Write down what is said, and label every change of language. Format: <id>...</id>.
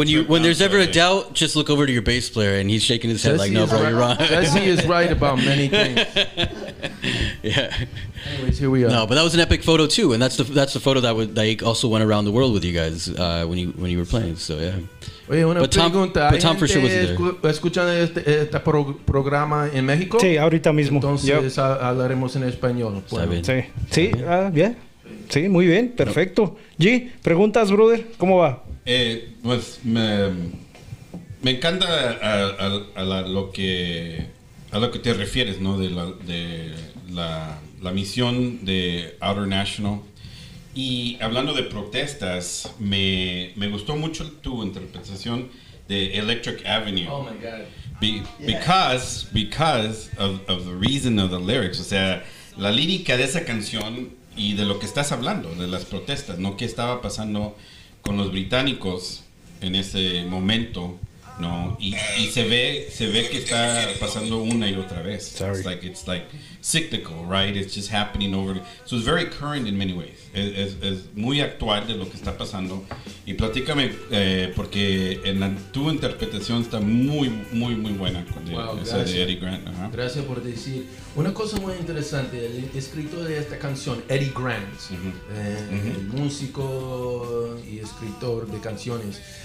<en>When there's ever a doubt, just look over to your bass player and he's shaking his head like, no, bro, you're wrong. Jesse is right about many things. Yeah. Anyways, here we are. No, but that was an epic photo too, and that's the photo that also went around the world with you guys when you were playing. So yeah.</en> <es>Oye, una pregunta.</es> <en>But Tom for sure wasn't there.</en> <es>¿Escuchan este programa en México? Sí, ahorita mismo. Entonces hablaremos en español. Está bien. Sí, bien. Sí, muy bien, perfecto. G, preguntas, brother, ¿cómo va? Pues me encanta a lo que te refieres, ¿no? De la misión de Outernational. Y hablando de protestas, me gustó mucho tu interpretación de Electric Avenue.</es> <en>Oh my God. Because of the reason of the lyrics.</en> <es>O sea, la lírica de esa canción y de lo que estás hablando, de las protestas, ¿no? ¿Qué estaba pasando con los británicos en ese momento? No, y se ve que está pasando una y otra vez.</es> <en>Sorry. It's like cyclical, right? It's just happening over. So it's very current in many ways.</en> <es>Es muy actual de lo que está pasando. Y platícame, porque tu interpretación está muy buena con esa de Eddie Grant. Ajá. Gracias por decir. Una cosa muy interesante, el escritor de esta canción, Eddie Grant, el músico y escritor de canciones.</es>